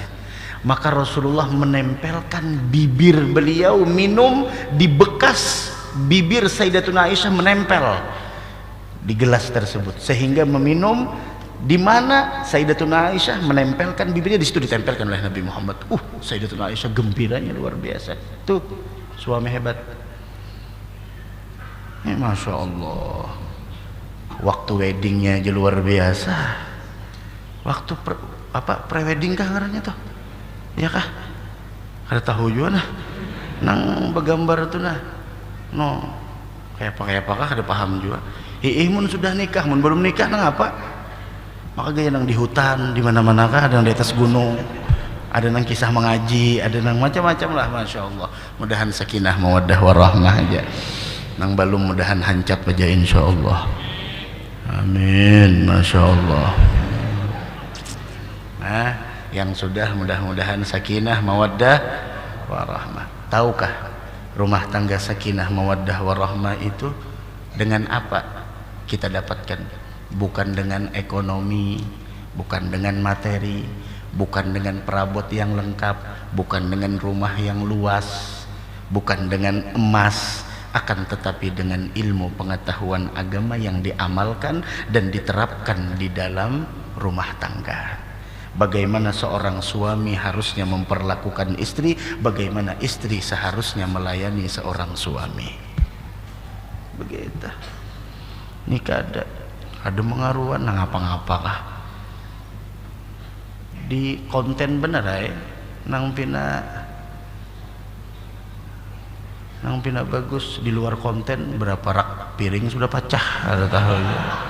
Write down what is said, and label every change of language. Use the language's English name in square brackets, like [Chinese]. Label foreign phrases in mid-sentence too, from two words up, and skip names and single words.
[Indonesian] Maka Rasulullah menempelkan bibir beliau minum di bekas bibir Sayyidatuna Aisyah menempel di gelas tersebut, sehingga meminum di mana Sayyidatuna Aisyah menempelkan bibirnya, di situ ditempelkan oleh Nabi Muhammad. Sayyidatuna Aisyah gembiranya luar biasa. Tuh suami hebat. [Arabic] ما شاء الله. [Indonesian] Waktu weddingnya aja luar biasa. [Banjar] Waktu pre-wedding kah ngarannya tuh? Ya kah? Ada tahu juga nah. Nang begambar tuh nah. No. Kayak apa ada paham juga. Mun sudah nikah, mun belum nikah nang apa? Maka gaya nang di hutan, di mana-mana kah, ada nang di atas gunung. Ada nang kisah mengaji, ada nang macam-macam lah, [Arabic] ما شاء الله. [Banjar] Mudahan [Arabic] سكينة مودة ورحمة [Banjar] aja. Nang balum mudahan hancap aja [Arabic] إن شاء الله. [Indonesian] Amin, [Arabic] ما شاء الله. [Indonesian] Nah, yang sudah mudah-mudahan [Arabic] سكينة مودة ورحمة. [Indonesian] Tahukah rumah tangga [Arabic] سكينة مودة ورحمة [Indonesian] itu dengan apa kita dapatkan? Bukan dengan ekonomi, bukan dengan materi, bukan dengan perabot yang lengkap, bukan dengan rumah yang luas, bukan dengan emas, akan tetapi dengan ilmu pengetahuan agama yang diamalkan dan diterapkan di dalam rumah tangga. Bagaimana seorang suami harusnya memperlakukan istri, bagaimana istri seharusnya melayani seorang suami. Begitu. [Banjar] Nikah ada mengaruhan nang apa-apa kah? Di konten bener ya, nang pina bagus, di luar konten berapa rak piring sudah pecah, ada tahu ya.